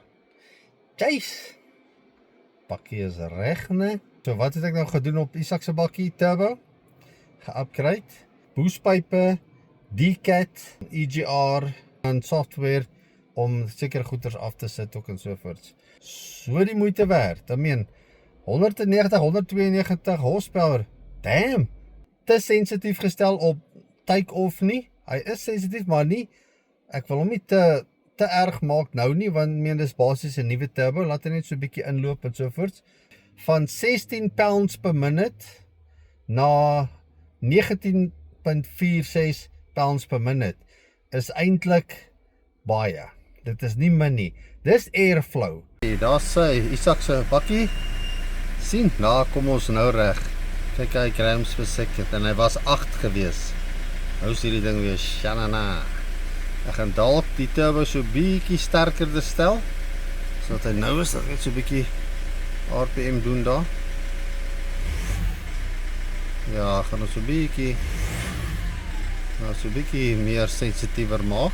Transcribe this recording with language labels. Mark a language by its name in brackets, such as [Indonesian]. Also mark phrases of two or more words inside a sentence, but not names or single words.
[Afrikaans] Jeez! Bakkie is reg, né? So wat het ek nou gedoen op Isak se bakkie turbo? Geupgrade, boostpype, DCAT, EGR en software om seker goeders af te sit ook en sovoorts. So die moeite werd. [English] I mean 192 horsepower. Damn. [Afrikaans] Te sensitief gestel op take-off nie. Hy is sensitief, maar nie. Ek wil hom nie te erg maak nou nie, want dis basies 'n nuwe turbo, laat hy net so 'n bietjie inloop en sovoorts. Van 16 [English] pounds per minute [Afrikaans] na 19.46 [English] pounds per minute [Afrikaans] is eintlik baie. Dit is nie min nie. Dis airflow. Daar's Isak se bakkie. Sien, nou kom ons nou reg. Kyk, hy [English] grams per second [Afrikaans] en hy was 8 gewees. Nou is hierdie ding weer shanana. Ek gaan dalk die turbo so bietjie sterker te stel, sodat hy nou is net so bietjie RPM doen daar. Ja, gaan ons so bietjie meer sensitiever maak.